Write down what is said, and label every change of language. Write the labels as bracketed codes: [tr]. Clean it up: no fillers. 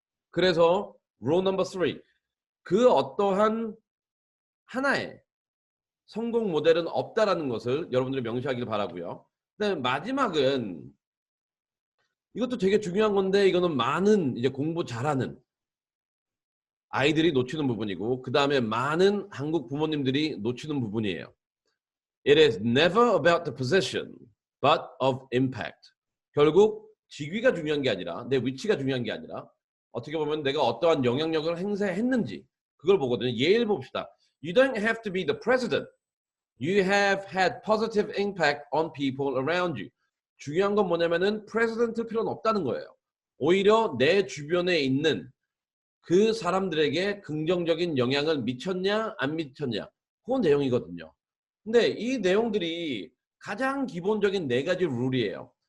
[ko] 그래서 롤 넘버 3, 그 어떠한 하나의 성공 모델은 없다라는 것을 여러분들이 명시하길 바라고요. 그다음에 마지막은 이것도 되게 중요한 건데 이거는 많은 이제 공부 잘하는 아이들이 놓치는 부분이고 그 다음에 많은 한국 부모님들이 놓치는 부분이에요. [en] It is never about the position, but of impact. [ko] 결국 직위가 중요한 게 아니라 내 위치가 중요한 게 아니라 어떻게 보면 내가 어떠한 영향력을 행사했는지 그걸 보거든요. 예를 봅시다. [en] You don't have to be the president. You have had positive impact on people around you. [ko] 중요한 건 뭐냐면은 president일 필요는 없다는 거예요. 오히려 내 주변에 있는 그 사람들에게 긍정적인 영향을 미쳤냐 안 미쳤냐 그 내용이거든요. 근데 이 내용들이 가장 기본적인 4가지 룰이에요.